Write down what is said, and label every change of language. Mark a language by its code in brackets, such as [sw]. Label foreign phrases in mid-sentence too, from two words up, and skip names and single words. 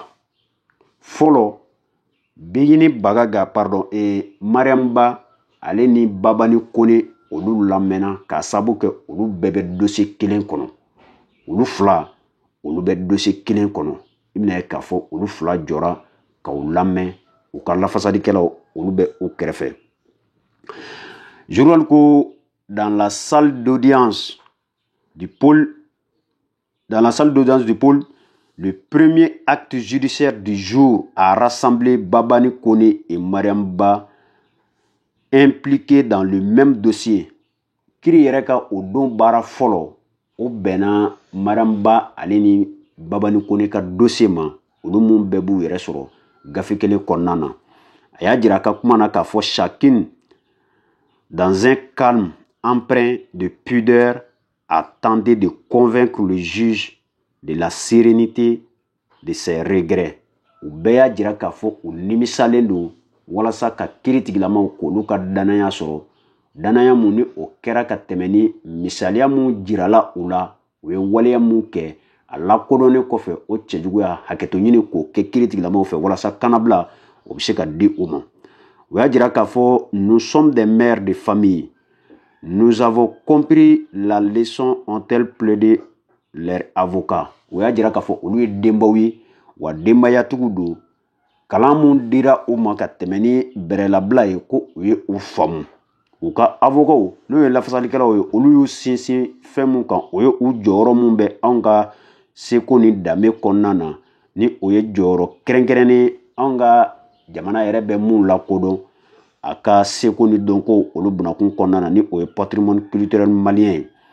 [bm] Fɔlɔ Bikini Bagaga, Mariamba ale ni Babani Kone olu lamɛnna k'a sababu kɛ olu bɛɛ bɛ dossier kelen kɔnɔ. Olu 2 olu bɛ dossier kelen kɔnɔ. I bɛna ye k'a fɔ olu 2 jɔra k'u lamɛn u ka lafasalikɛlaw olu bɛ u kɛrɛfɛ. [fr] Journal ko dans la salle d'audience du pôle, le premier acte judiciaire du jour a rassemblé Babani Kone et Mariam Ba impliqués dans le même dossier. [bm] Kiri yɛrɛ ka o don baara fɔlɔ o bɛnna Mariam Ba ale ni Babani Kone ka dossier ma, olu mun bɛɛ b'u yɛrɛ sɔrɔ gafe kelen kɔnɔna na. A y'a jira ka kuma na k'a fɔ [fr] chacune dans un calme empreint de pudeur attendait de convaincre le juge de la sérénité de ses regrets. [bm] U bɛɛ y'a jira k'a fɔ u nimisalen don walasa ka kiiri tigilamaw k'olu ka danaya sɔrɔ, danaya mun ni o kɛra ka tɛmɛ ni misaliya mun jirala u la, u ye waleya mun kɛ a lakodɔnnen kɔfɛ o cɛjuguya hakɛto ɲini k'o kɛ kiiri tigilamaw fɛ walasa kanabila o bɛ se ka di u ma. U y'a jira k'a fɔ [fr] nous sommes des mères de famille. Nous avons compris la leçon, ont-elles plaidé leurs avocats. [bm] U y'a jira k'a fɔ olu ye denbaw ye wa denbayatigiw don. Kalan mun dira u ma ka tɛmɛ ni bɛrɛlabila ye ko u ye u faamu. U ka avocaw n'o ye lafasalikɛlaw ye olu y'u sinsin fɛn mun kan o ye u jɔyɔrɔ mun bɛ anw ka seko ni danbe kɔnɔna na ni o ye jɔyɔrɔ kɛrɛnkɛrɛnnen anw ka jamana yɛrɛ bɛ mun lakodɔn a ka seko ni dɔnko olu bunakun kɔnɔna na ni o ye [fr] patrimoine culturel malien [bm] ye.